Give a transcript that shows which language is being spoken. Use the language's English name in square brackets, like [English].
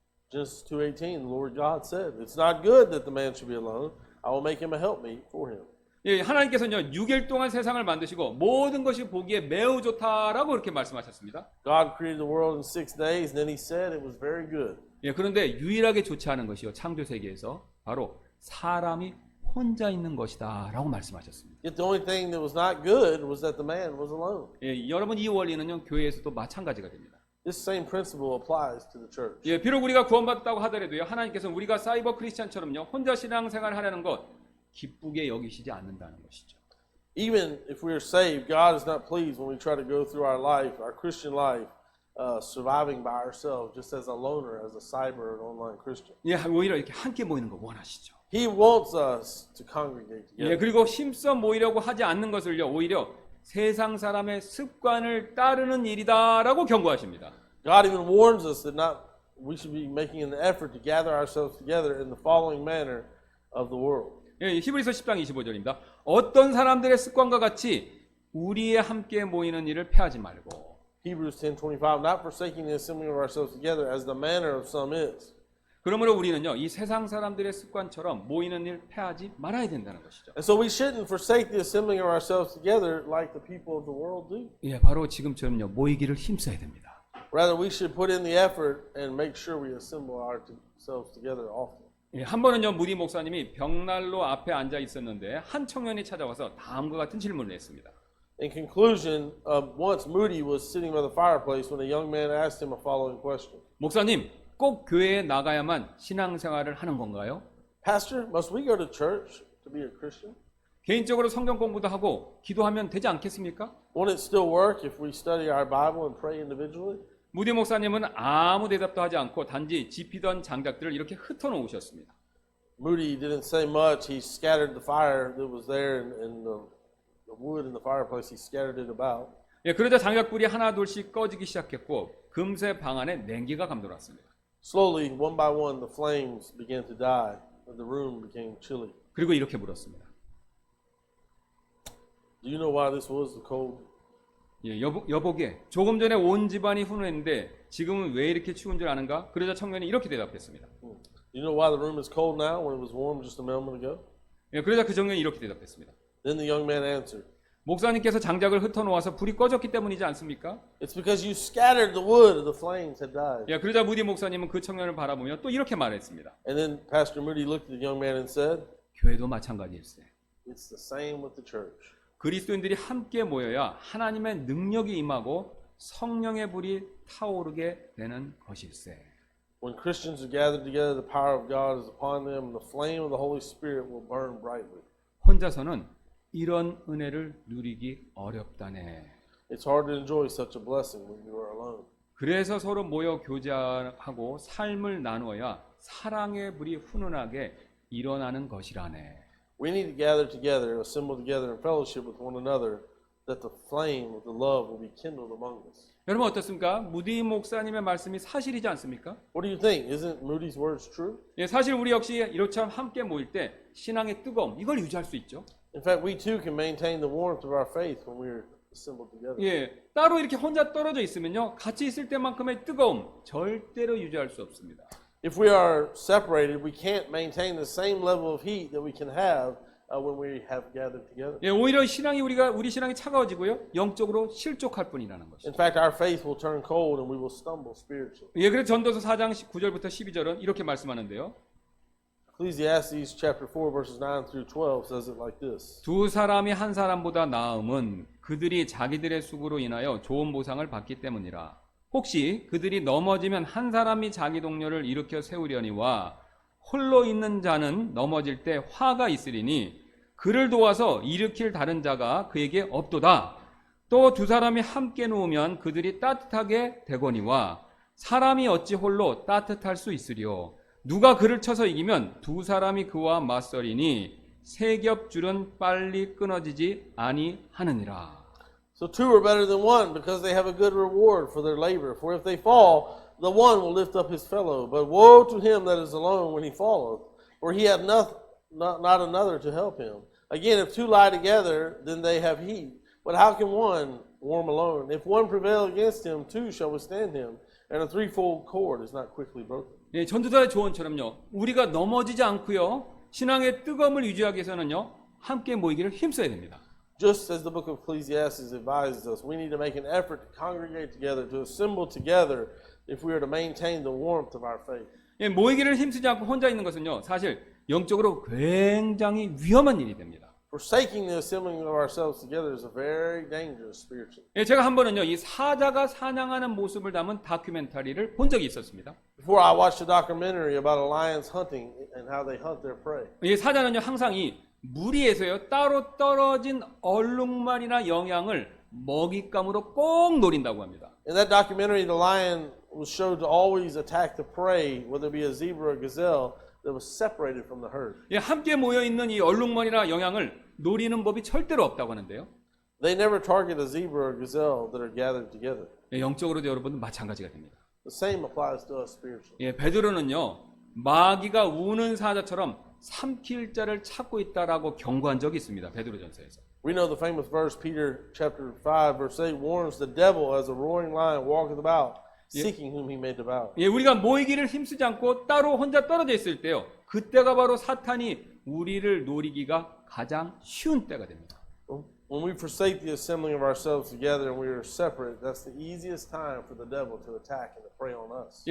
[English] Genesis 2:18, the Lord God said, It's not good that the man should be alone. I will make him a helpmeet for him. [Korean] 예, 하나님께서는요 6일 동안 세상을 만드시고 모든 것이 보기에 매우 좋다라고 그렇게 말씀하셨습니다. [English] God created the world in 6 days, and then He said it was very good. [Korean] 예, 그런데 유일하게 좋지 않은 것이요 창조 세계에서 바로 사람이 혼자 있는 것이다라고 말씀하셨습니다. [English] Yet the only thing that was not good was that the man was alone. [Korean] 예, 여러분 이 원리는요 교회에서도 마찬가지가 됩니다. [English] This same principle applies to the church. [Korean] 예, 비록 우리가 구원받았다고 하더라도요 하나님께서는 우리가 사이버 크리스찬처럼요 혼자 신앙생활을 하려는 것 기쁘게 여기시지 않는다는 것이죠. [English] Even if we are saved, God is not pleased when we try to go through our life, our Christian life, surviving by ourselves, just as a loner, as a cyber and online Christian. [Korean] 예, 오히려 이렇게 함께 모이는 거 원하시죠. [English] He wants us to congregate 예, together. [Korean] 그리고 힘써 모이려고 하지 않는 것을요 오히려 세상 사람의 습관을 따르는 일이다라고 경고하십니다. [English] God even warns us that we should be making an effort to gather ourselves together in the following manner of the world. [Korean] 예, 히브리서 10장 25절입니다. 어떤 사람들의 습관과 같이 우리의 함께 모이는 일을 패하지 말고. [English] Hebrews 10:25, not forsaking the assembling of ourselves together as the manner of some is. [Korean] 그러므로 우리는요 이 세상 사람들의 습관처럼 모이는 일 패하지 말아야 된다는 것이죠. [English] And so we shouldn't forsake the assembling of ourselves together like the people of the world do. [Korean] 예, 바로 지금처럼요 모이기를 힘써야 됩니다. [English] Rather, we should put in the effort and make sure we assemble ourselves together often. [Korean] 예, 한 번은요 무디 목사님이 벽난로 앞에 앉아 있었는데 한 청년이 찾아와서 다음과 같은 질문을 했습니다. [English] In conclusion, once Moody was sitting by the fireplace when a young man asked him a following question. [Korean] 목사님, 꼭 교회에 나가야만 신앙생활을 하는 건가요? [English] Pastor, must we go to church to be a Christian? [Korean] 개인적으로 성경 공부도 하고 기도하면 되지 않겠습니까? [English] Won't it still work if we study our Bible and pray individually? [Korean] 무디 목사님은 아무 대답도 하지 않고 단지 집히던 장작들을 이렇게 흩어놓으셨습니다. [English] Moody didn't say much. He scattered the fire that was there and the wood in the fireplace. He scattered it about. [Korean] 예, 그러자 장작불이 하나 둘씩 꺼지기 시작했고 금세 방 안에 냉기가 감돌았습니다. [English] Slowly, one by one, the flames began to die, and the room became chilly. [Korean] 그리고 이렇게 물었습니다. [English] Do you know why this was the cold? [Korean] 예, 여보게 조금 전에 온 집안이 훈훈했는데 지금은 왜 이렇게 추운 줄 아는가? 그러자 청년이 이렇게 대답했습니다. [English] Do you know why the room is cold now when it was warm just a moment ago? [Korean] 예, 그러자 그 청년이 이렇게 대답했습니다. [English] Then the young man answered, [Korean] 목사님께서 장작을 흩어놓아서 불이 꺼졌기 때문이지 않습니까? [English] It's because you scattered the wood and the flames had died. [Korean] 예, 그러자 무디 목사님은 그 청년을 바라보며 또 이렇게 말했습니다. [English] And then Pastor Moody looked at the young man and said, [Korean] 교회도 마찬가지일세. [English] It's the same with the church. [Korean] 그리스도인들이 함께 모여야 하나님의 능력이 임하고 성령의 불이 타오르게 되는 것일세. [English] When Christians are gathered together, the power of God is upon them, and the flame of the Holy Spirit will burn brightly. [Korean] 혼자서는 이런 은혜를 누리기 어렵다네. [English] It's hard to enjoy such a blessing when you are alone. [Korean] 그래서 서로 모여 교제하고 삶을 나누어야 사랑의 불이 훈훈하게 일어나는 것이라네. [English] We need to gather together, assemble together in fellowship with one another, that the flame of the love will be kindled among us. [Korean] 여러분 어떻습니까? 무디 목사님의 말씀이 사실이지 않습니까? [English] What do you think? Isn't Moody's words true? [Korean] 예, 사실 우리 역시 이렇처럼 함께 모일 때 신앙의 뜨거움 이걸 유지할 수 있죠. [English] In fact, we too can maintain the warmth of our faith when we're assembled together. [Korean] 예, 따로 이렇게 혼자 떨어져 있으면요, 같이 있을 때만큼의 뜨거움 절대로 유지할 수 없습니다. [English] If we are separated, we can't maintain the same level of heat that we can have when we have gathered together. [Korean] 예, 오히려 우리 신앙이 차가워지고요, 영적으로 실족할 뿐이라는 것이죠. [English] In fact, our faith will turn cold and we will stumble spiritually. [Korean] 예, 그래서 전도서 4장 9절부터 12절은 이렇게 말씀하는데요. [English] Ecclesiastes chapter 4 verses 9 through 12 says it like this. [Korean] 두 사람이 한 사람보다 나음은 그들이 자기들의 수고로 인하여 좋은 보상을 받기 때문이라. 혹시 그들이 넘어지면 한 사람이 자기 동료를 일으켜 세우려니와 홀로 있는 자는 넘어질 때 화가 있으리니 그를 도와서 일으킬 다른 자가 그에게 없도다. 또 두 사람이 함께 누우면 그들이 따뜻하게 되거니와 사람이 어찌 홀로 따뜻할 수 있으리요. 누가 그를 쳐서 이기면 두 사람이 그와 맞서리니 세 겹줄은 빨리 끊어지지 아니하느니라. [English] So two are better than one because they have a good reward for their labor. For if they fall, the one will lift up his fellow. But woe to him that is alone when he falleth, for he hath not another to help him. Again, if two lie together, then they have heat. But how can one warm alone? If one prevail against him, two shall withstand him. And a threefold cord is not quickly broken. [Korean] 예, 전도자의 조언처럼요, 우리가 넘어지지 않고요, 신앙의 뜨거움을 유지하기 위해서는요, 함께 모이기를 힘써야 됩니다. [English] Just as the book of Ecclesiastes advises us, we need to make an effort to congregate together, to assemble together, if we are to maintain the warmth of our faith. [Korean] 예, 모이기를 힘쓰지 않고 혼자 있는 것은요, 사실 영적으로 굉장히 위험한 일이 됩니다. [English] Forsaking the assembling of ourselves together is a very dangerous spiritually. [Korean] 예, 제가 한 번은요, 이 사자가 사냥하는 모습을 담은 다큐멘터리를 본 적이 있었습니다. [English] Before I watched a documentary about a lion's hunting and how they hunt their prey. [Korean] 이 사자는요, 항상 이 무리에서요, 따로 떨어진 얼룩말이나 영양을 먹잇감으로 꼭 노린다고 합니다. [English] In that documentary, the lion was showed to always attack the prey, whether it be a zebra or gazelle, that was separated from the herd. [Korean] 예, 함께 모여 있는 이 얼룩말이나 영양을 노리는 법이 절대로 없다고 하는데요. [English] They never target a zebra or gazelle that are gathered together. [Korean] 예, 영적으로도 여러분은 마찬가지가 됩니다. [English] The same applies to us spiritually. [Korean] 예, 베드로는요, 마귀가 우는 사자처럼 삼킬 자를 찾고 있다라고 경고한 적이 있습니다. 베드로전서에서. [English] We know the famous verse, Peter chapter 5, verse 8, warns the devil as a roaring lion walketh about, seeking whom he may devour. [Korean] 예, 우리가 모이기를 힘쓰지 않고 따로 혼자 떨어져 있을 때요, 그때가 바로 사탄이 우리를 노리기가 가장 쉬운 때가 됩니다. [English] When we forsake the assembling of ourselves together and we are separate, that's the easiest time for the devil to attack and to prey on us.